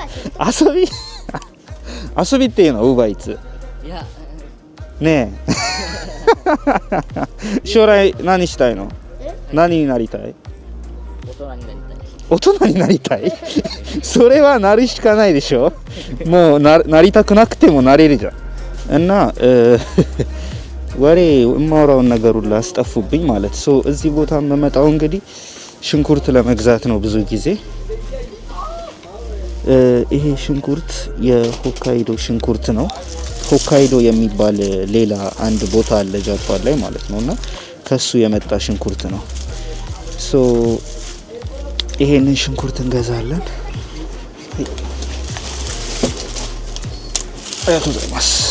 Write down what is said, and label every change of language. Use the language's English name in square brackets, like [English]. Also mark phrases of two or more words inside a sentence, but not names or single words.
[Japanese] 遊び遊びっていうのはウーバーイーツ。いや、ねえ。将来何したいの？何になりたい？大人になりたい。大人になりたいそれはなるしかないでしょもう なりたくなくてもなれるじゃん እና [Amharic] ወሬ የማወራውን ነገር ሁሉ አስጠፉብኝ ማለት ሰው እዚህ ቦታ መመጣው እንግዲህ ሽንኩርት ለመግዛት ነው ብዙ ጊዜ ይሄ ሽንኩርት የሆካይዶ ሽንኩርት ነው ሆካይዶ የሚባል ሌላ አንድ ቦታ አለ ጃፓን ላይ ማለት ነውና ከሱ የመጣ ሽንኩርት ነው ሶ ይሄንን ሽንኩርት እንገዛለን አያቱ ዘማስ